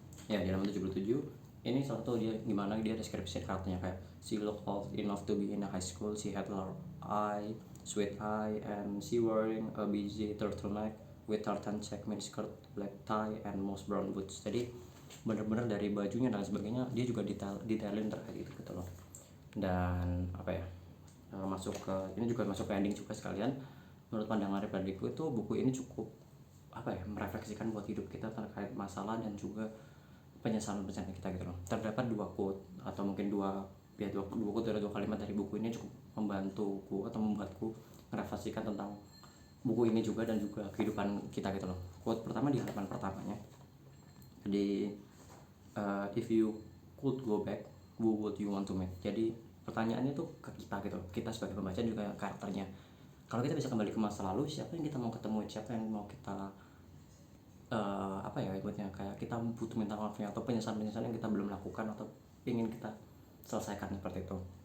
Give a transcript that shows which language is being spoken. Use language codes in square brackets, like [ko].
[id] Ya di halaman 77 ini salah satu dia gimana dia deskripsi karakternya, kayak [en] she looked old enough to be in a high school, she had large eye, sweet eye, and she wearing a busy turtleneck with tartan check miniskirt, black tie, and moss brown boots. [id] Jadi bener-bener dari bajunya dan sebagainya dia juga detailin terkait itu gitu loh. Dan apa ya, masuk ke ini juga masuk ke ending juga sekalian. Menurut pandangan pribadiku itu buku ini cukup apa ya, merefleksikan buat hidup kita terkait masalah dan juga penyesalan kita gitu loh. Terdapat 2 quote atau mungkin dua quote dari 2 kalimat dari buku ini cukup membantuku atau membuatku merefleksikan tentang buku ini juga dan juga kehidupan kita gitu loh. Quote pertama di halaman pertamanya, jadi [en] if you could go back, who would you want to meet? [id] Jadi pertanyaannya tuh ke kita gitu, kita sebagai pembaca juga karakternya. Kalau kita bisa kembali ke masa lalu, siapa yang kita mau ketemu, siapa yang mau kita apa ya ibaratnya kayak kita butuh minta maafnya atau penyesalan yang kita belum lakukan atau ingin kita selesaikan seperti itu.